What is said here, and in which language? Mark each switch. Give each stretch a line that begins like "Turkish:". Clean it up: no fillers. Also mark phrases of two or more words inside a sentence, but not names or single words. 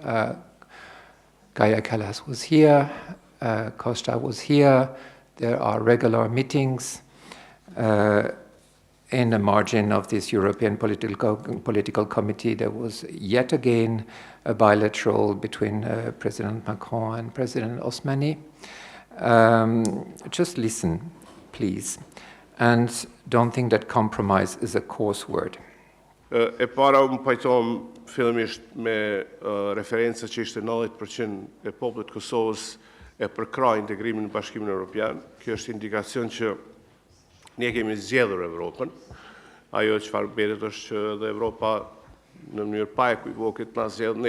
English: Gaia Callas was here, Costa was here, there are regular meetings in the margin of this European political committee. There was yet again a bilateral between President Macron and President Osmani. Just listen, please, and don't think that compromise is a coarse word.
Albanian: E para më pajtohem fillimisht me referenca që ishte 90% e popullit të Kosovës e përkrah integrimin në Bashkimin Evropian. Kjo është indikacion që ne kemi zgjedhur Evropën. Ajo çfarë bëhet është që edhe Evropa në mënyrë pa ekuivoke na zgjedh ne.